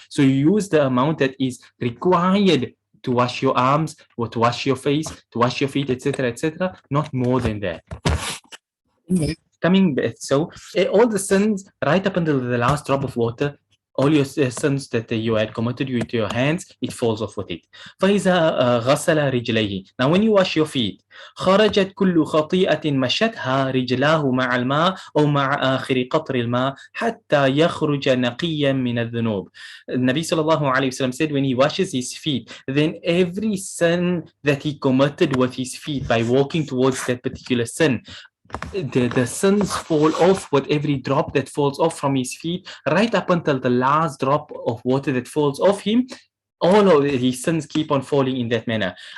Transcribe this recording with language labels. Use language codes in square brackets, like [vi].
[en] So you use the amount that is required to wash your arms, or to wash your face, to wash your feet, etc., not more than that. Coming back, so all the sins right up until the last drop of water, all your sins that you had committed with your hands, it falls off with it. [ar] فإذا غسل رجليه. [en] Now when you wash your feet, [ar] خرجت كل خطيئة مشتها رجلاه مع الماء أو مع آخر قطر الماء حتى يخرج نقيا من الذنوب. [en] Nabi sallallahu alayhi wasallam said when he washes his feet, then every sin that he committed with his feet by walking towards that particular sin, the sins fall off with every drop that falls off from his feet, right up until the last drop of water that falls off him. All of his sins keep on falling in that manner.